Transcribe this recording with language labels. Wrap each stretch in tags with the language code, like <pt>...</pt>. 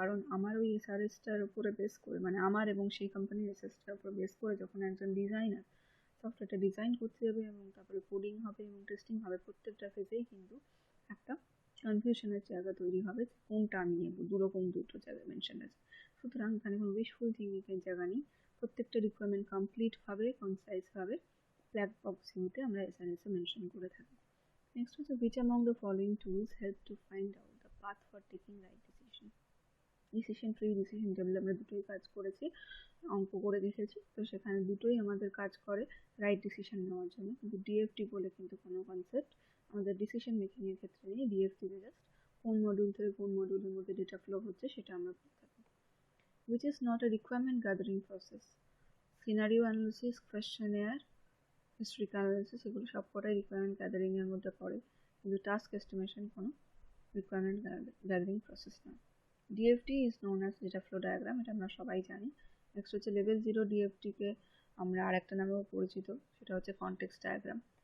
<bn>কারণ আমার ওই এসআরএসটার উপরে বেস করে, মানে আমার এবং সেই কোম্পানির এসআরএসটার উপর বেস করে যখন একজন ডিজাইনার সফটওয়্যারটা ডিজাইন করতে যাবে এবং তারপরে কোডিং হবে এবং টেস্টিং হবে, প্রত্যেকটা ফেজেই কিন্তু একটা কনফিউশনের জায়গা তৈরি হবে, কোনটা আমি নেব, দুটো জায়গায় মেনশন আছে। সুতরাং এখানে কোনো উইশফুল থিঙ্কিংয়ের জায়গা নেই, প্রত্যেকটা রিকোয়ারমেন্ট কমপ্লিটভাবে কনসাইজভাবে ব্ল্যাক বক্স ভিউতে আমরা এসআরএসে মেনশন করে থাকি। নেক্সট হচ্ছে</bn> <en>which among the following tools help to find out the path for taking right decision.</en> <bn>Decision tree, decision table আমরা দুটোই কাজ করেছি, অঙ্ক করে দেখেছি, তো সেখানে দুটোই আমাদের কাজ করে রাইট ডিসিশন নেওয়ার জন্য। কিন্তু ডিএফটি বলে কিন্তু কোনো কনসেপ্ট আমাদের ডিসিশন মেকিংয়ের ক্ষেত্রে নেই, ডিএফটিতে জাস্ট কোন মডিউল থেকে কোন মডিউলের মধ্যে ডেটা ফ্লো হচ্ছে সেটা আমরা বলে থাকি।</bn> <en>which is not a requirement gathering process.</en> <bn>Scenario analysis, questionnaire, historical analysis এগুলো সব কটাই রিকোয়ারমেন্ট গ্যাদারিংয়ের মধ্যে পড়ে, কিন্তু টাস্ক এস্টিমেশন কোনো রিকোয়ারমেন্ট গ্যাদারিং প্রসেস নয়।</bn> <en>DFT is known as data flow diagram,</en> <bn>এটা আমরা সবাই জানি। নেক্সট হচ্ছে লেভেল 0 ডিএফটিকে আমরা আরেকটা নামেও পরিচিত, সেটা হচ্ছে কনটেক্সট ডায়াগ্রাম।</bn>